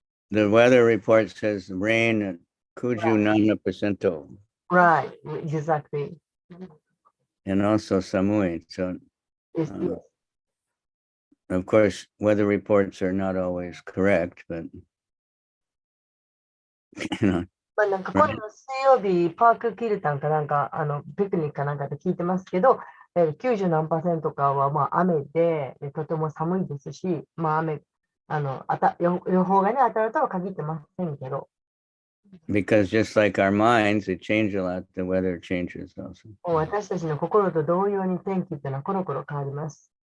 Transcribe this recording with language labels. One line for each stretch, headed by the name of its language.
English: The weather report says rain at Kuju 9%. Right, exactly. and also samui. So, Yes, yes. of course, weather reports are not always correct, but you know,
Japanese: まあ、なんか今度の水曜日、パークキルタンかなんか、ピクニックかなんかで聞いてますけど、90何%かはまあ雨で、とても寒いですし、まあ雨、予報がね、当たるとは限ってませんけど、
English: because just like our minds, they change a lot. The weather changes also.
Japanese: もう私たちの心と同様に天気っていうのはコロコロ変わります。